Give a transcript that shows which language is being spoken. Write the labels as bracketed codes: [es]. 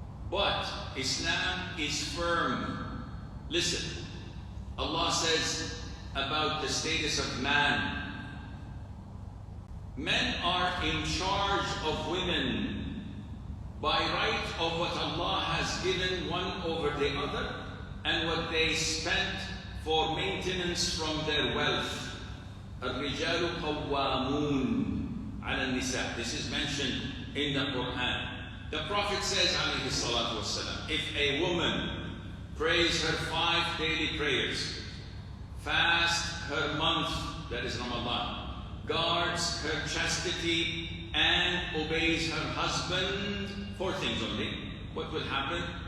[en] But Islam is firm. Listen, Allah says about the status of man. Men are in charge of women by right of what Allah has given one over the other and what they spent for maintenance from their wealth. [ar] الرجال قوامون على النساء. [en] This is mentioned in the Quran. The Prophet says, alayhi salatu wasalam, if a woman prays her 5 daily prayers, fast her month, that is Ramadan, guards her chastity, and obeys her husband, 4 things only, what will happen?